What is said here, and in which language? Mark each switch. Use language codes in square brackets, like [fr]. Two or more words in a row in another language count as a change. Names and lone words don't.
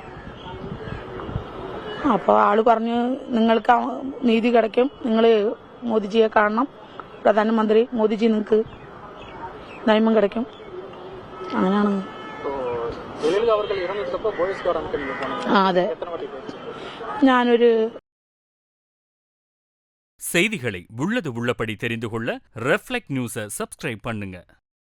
[ml] അപ്പോൾ ആള് പറഞ്ഞു, നിങ്ങൾക്ക് നീതി കിടക്കും, നിങ്ങൾ മോദിജിയെ കാണണം, പ്രധാനമന്ത്രി മോദിജി നിങ്ങൾക്ക് നിയമം കിടക്കും. അങ്ങനെയാണ്. അതെ, ഞാനൊരു [ta] செய்திகளை உள்ளது உள்ளபடி தெரிந்து கொள்ள ரெஃப்ளெக்ட் நியூஸை சப்ஸ்கிரைப் பண்ணுங்க.